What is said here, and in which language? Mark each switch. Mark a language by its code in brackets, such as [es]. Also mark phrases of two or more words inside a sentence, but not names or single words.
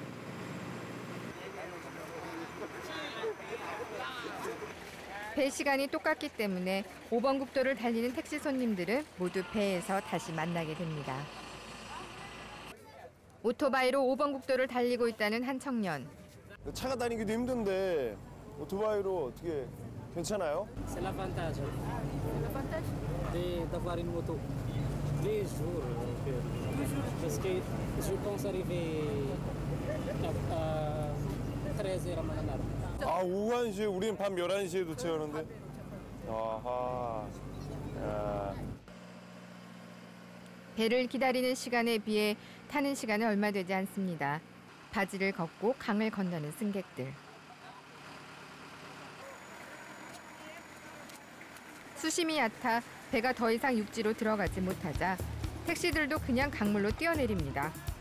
[ko] 배 시간이 똑같기 때문에 5번 국도를 달리는 택시 손님들은 모두 배에서 다시 만나게 됩니다. 오토바이로 5번 국도를 달리고 있다는 한 청년. 차가 다니기도 힘든데 오토바이로 어떻게 괜찮아요? [fr] C'est l'avantage. L'avantage d'avoir une moto. Les jours. Parce que je pense arriver à 13h à Mananar. [ko] 아, 오후 1시에 우리는 밤 11시에 도착하는데. 아하. 야. 배를 기다리는 시간에 비해 타는 시간은 얼마 되지 않습니다. 바지를 걷고 강을 건너는 승객들. 수심이 얕아 배가 더 이상 육지로 들어가지 못하자 택시들도 그냥 강물로 뛰어내립니다.